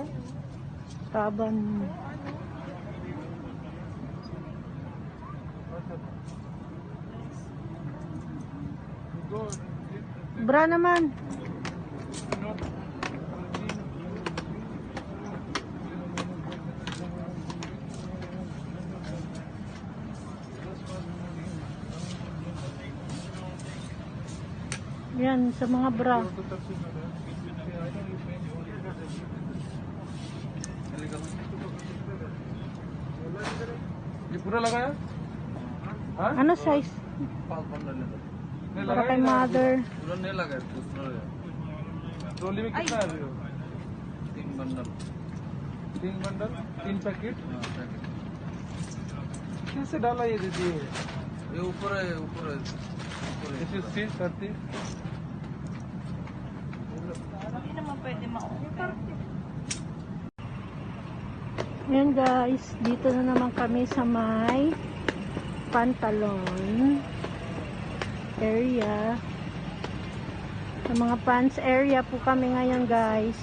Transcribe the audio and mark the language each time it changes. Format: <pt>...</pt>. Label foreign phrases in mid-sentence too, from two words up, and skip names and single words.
<tl>Taban. Bra naman. Yan, sa mga bra.</tl> <hi>ये पूरा लगाया? हाँ?</hi> <tl>Ano size?</tl> <hi>नहीं</hi> <tl>Para</tl> <hi>लगाया</hi> <tl>kay mother.</tl> <hi>पूरा नहीं लगाया ट्रॉली में कितना है अभी वो? 3 बंडल 3 पैकेट कैसे डाला ये दीदी ये ऊपर है</hi> <en>this is C 30</en> <tl>Hindi naman pwede ma-order. Yan guys, dito na naman kami sa may pantalon area. Sa mga</tl> <en>pants area</en> <tl>po kami ngayon guys.</tl>